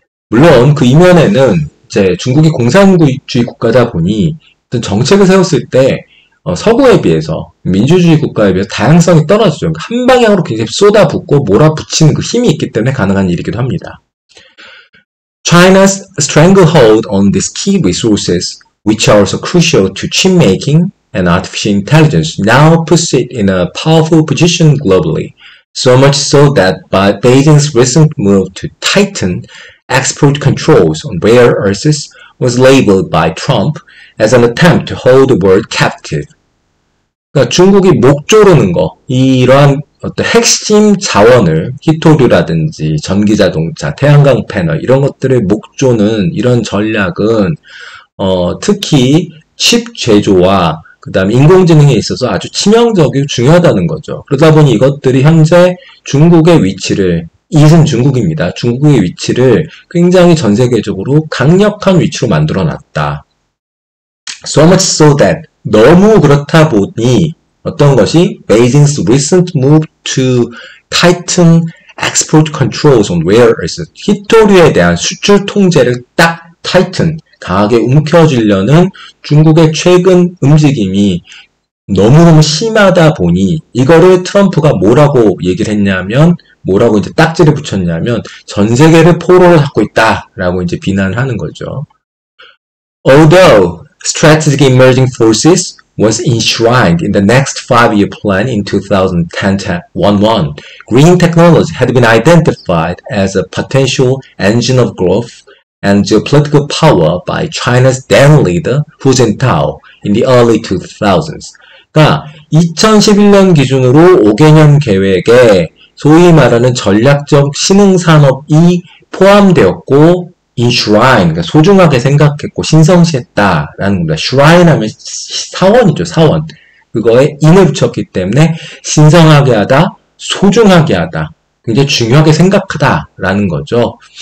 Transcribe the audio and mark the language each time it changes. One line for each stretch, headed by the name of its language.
Korean: 물론 그 이면에는 이제 중국이 공산주의 국가다 보니 어떤 정책을 세웠을 때 서구에 비해서, 민주주의 국가에 비해서 다양성이 떨어지죠. 한 방향으로 굉장히 쏟아붓고 몰아붙이는 그 힘이 있기 때문에 가능한 일이기도 합니다.
English: China's stranglehold on these key resources, which are also crucial to chip making and artificial intelligence, now puts it in a powerful position globally. So much so that by Beijing's recent move to tighten export controls on rare earths was labeled by Trump as an attempt to hold the world captive.
Korean: 그러니까 중국이 목 조르는 거, 이러한 어떤 핵심 자원을 히토류라든지 전기자동차, 태양광 패널 이런 것들을 목 조는 이런 전략은 특히 칩 제조와 그 다음에 인공지능에 있어서 아주 치명적이고 중요하다는 거죠. 그러다 보니 이것들이 현재 중국의 위치를, 이것은 중국입니다. 중국의 위치를 굉장히 전 세계적으로 강력한 위치로 만들어 놨다.
English: So much so that,
Korean: 너무 그렇다 보니 어떤 것이
English: Beijing's recent move to tighten export controls on rare earths,
Korean: 히토류에 대한 수출 통제를 딱 tighten, 강하게 움켜쥐려는 중국의 최근 움직임이 너무너무 심하다 보니 이거를 트럼프가 뭐라고 얘기를 했냐면, 뭐라고 이제 딱지를 붙였냐면 전 세계를 포로로 잡고 있다라고 이제 비난하는 거죠.
English: Although strategic emerging forces was enshrined in the next 5-year plan in 2010-11, green technology had been identified as a potential engine of growth and geopolitical power by China's then leader Hu Jintao in the early 2000s.
Korean: 그러니까 2011년 기준으로 5개년 계획에 소위 말하는 전략적 신흥산업이 포함되었고, enshrine, 그러니까 소중하게 생각했고 신성시했다라는 겁니다. shrine 하면 사원이죠, 사원. 그거에 in을 붙였기 때문에 신성하게 하다, 소중하게 하다, 굉장히 중요하게 생각하다라는 거죠.